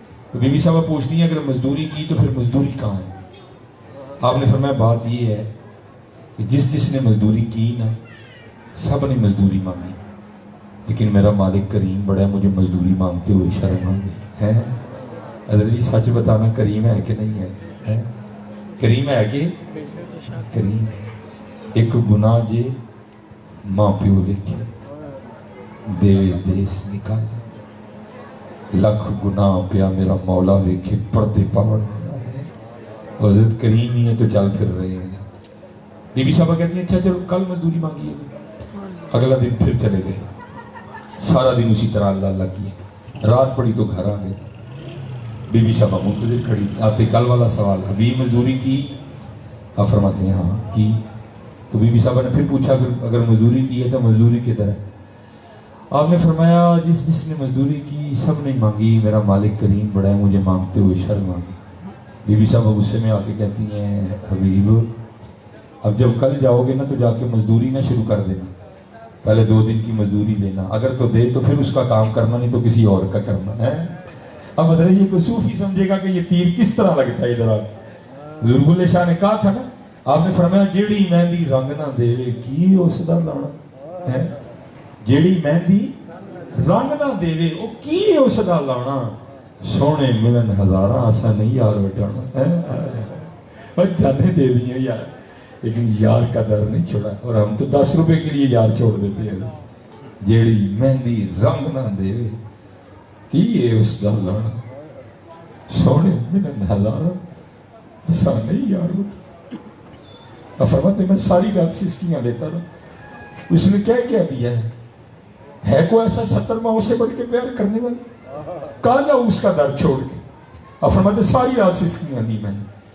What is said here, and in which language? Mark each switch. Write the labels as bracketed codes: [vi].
[ur] تو be be صاحبہ پوچھتی ہیں اگر مزدوری کی تو پھر مزدوری کہاں ہے؟ آپ نے فرمایا بات یہ ہے کہ جس نے مزدوری کی نا سب نے مزدوری مانگی, لیکن میرا مالک کریم بڑا ہے, مجھے مزدوری مانگتے ہوئے شرم آ گئی ہے. حضرت جی سچ بتانا کریم ہے کہ نہیں ہے؟ کریم ہے کہ کریم. [pa] ایک گناہ جے ماں پیو دیکھے دے دیس نکال, لکھ گناہ پیا میرا مولا ویکھے پردے پاوڑ. [ur] حضرت کریم ہی ہے تو چل پھر رہے ہیں. بی بی صاحبہ کہتی ہیں اچھا چلو کل مزدوری مانگی ہے. اگلا دن پھر چلے گئے, سارا دن اسی طرح اللہ اللہ کیا. رات پڑی تو گھر آ گئے. بی بی صاحبہ منتظر کھڑی تھی. آتے کل والا سوال حبیب مزدوری کی؟ آپ فرماتے ہیں ہاں کی. تو بی بی صاحبہ نے پھر پوچھا اگر مزدوری کی ہے تو مزدوری کدھر ہے؟ آپ نے فرمایا جس نے مزدوری کی سب نے مانگی, میرا مالک کریم بڑا ہے, مجھے مانگتے ہوئے شرم آ گئی. بی بی صاحبہ غصے میں آ کے کہتی ہیں حبیب اب جب کل جاؤ گے نا تو جا کے مزدوری نہ شروع کر دینا, پہلے 2 دن کی مزدوری لینا, اگر تو دے تو پھر اس کا کام کرنا, نہیں تو کسی اور کا کرنا ہے. اب حضرت یہ کوئی صوفی سمجھے گا کہ یہ تیر کس طرح لگتا ہے. ادھر بزرگ اللہ شاہ نے کہا تھا نا, آپ نے فرمایا [pa] جیڑی مہندی رنگ نہ دے کی اس دا لانا ہے, جیڑی مہندی رنگ نہ دے وہ کی اس دا لانا, سونے ملن ہزاراں آسا نہیں یار بٹانا. [ur] جانے دے دیا یار, لیکن یار کا در نہیں چھوڑا, اور ہم تو 10 روپے کے لیے یار چھوڑ دیتے ہیں. [pa] جیڑی مہندی رنگ نہ دے کی اس دا لانا. سونے من النظارہ آسان نہیں یار. [ur] اب فرماتے میں ساری رات سسکیاں لیتا رہا. اس نے کیا دیا ہے کوئی ایسا 70 ماہوں سے بڑھ کے پیار کرنے والا؟ کہاں جاؤں اس کا در چھوڑ کے؟ اب فرماتے ساری رات سسکیاں دی میں نے.